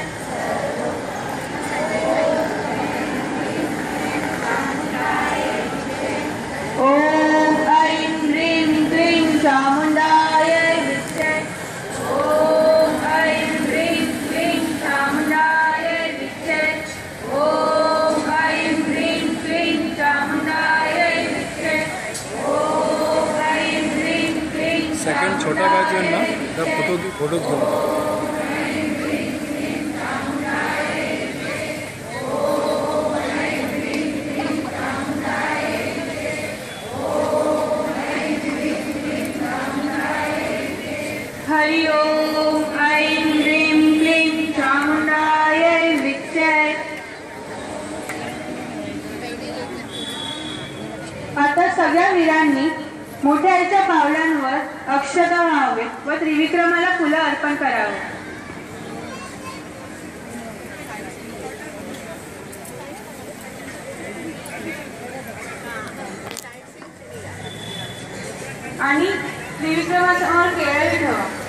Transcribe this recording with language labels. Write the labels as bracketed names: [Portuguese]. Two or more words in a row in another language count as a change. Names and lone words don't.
[Sanskrit] ओम ऐं ह्रीं क्लीं चामुंडाय विद्महे. ओम ऐं ह्रीं क्लीं चामुंडाय विद्महे. ओम ऐं ह्रीं क्लीं चामुंडाय विद्महे. [Marathi] सेकंड छोटा बाजू आहे ना, त्या फोटो घेऊ. [Sanskrit] हरि ओम ऐं ह्रीं क्लीं चामुंडाय विद्महे. [Marathi] आता सगळ्या वीरांनी मोठ्या आईच्या पावलांवर अक्षता व्हावे व त्रिविक्रमाला फुलं अर्पण करावे. आणि त्रिविक्रमासमोर केळी ठेवा.